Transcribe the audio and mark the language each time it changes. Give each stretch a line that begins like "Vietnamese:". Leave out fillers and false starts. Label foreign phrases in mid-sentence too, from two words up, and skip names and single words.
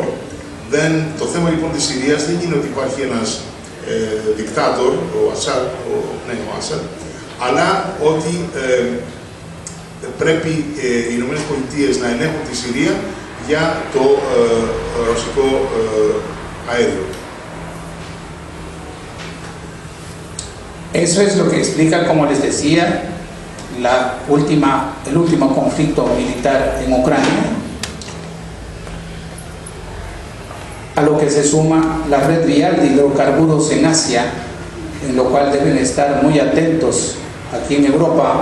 Greek: Το θέμα λοιπόν της Συρίας δεν είναι ότι υπάρχει ένας δικτάτορ, ο Ασάντ, αλλά ότι πρέπει οι ΗΠΑ να ελέγχουν τη Συρία για το ρωσικό αέριο.
Spanish: Eso es lo que explica, como les decía, el último conflicto militar en Ucrania, a lo que se suma la red vial de hidrocarburos en Asia, en lo cual deben estar muy atentos aquí en Europa,